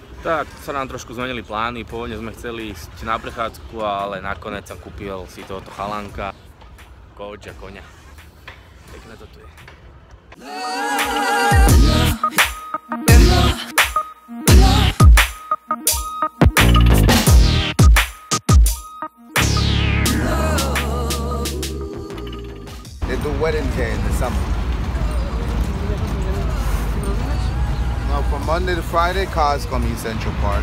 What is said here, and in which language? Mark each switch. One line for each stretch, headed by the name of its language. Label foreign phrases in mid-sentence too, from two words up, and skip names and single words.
Slovak: Tak sa nám trošku zmenili plány, pôvodne sme chceli ísť na prechádzku, ale nakoniec som kúpil si tohoto chalánka, coach a koňa. Pekné to tu je.
English: They do weddings here in the summer. Now from Monday to Friday, cars come in Central Park.